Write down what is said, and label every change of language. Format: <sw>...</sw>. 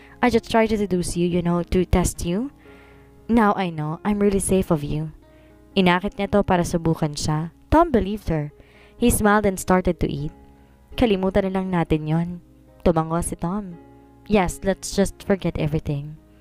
<en>I just tried to seduce you, to test you. Now I know, I'm really safe of you.</en> <tl>Inakit niya to para subukan siya.</tl> <en>Tom believed her. He smiled and started to eat.</en> <tl>Kalimutan na lang natin yon. Tumango si Tom.</tl> <en>Yes, let's just forget everything.</en>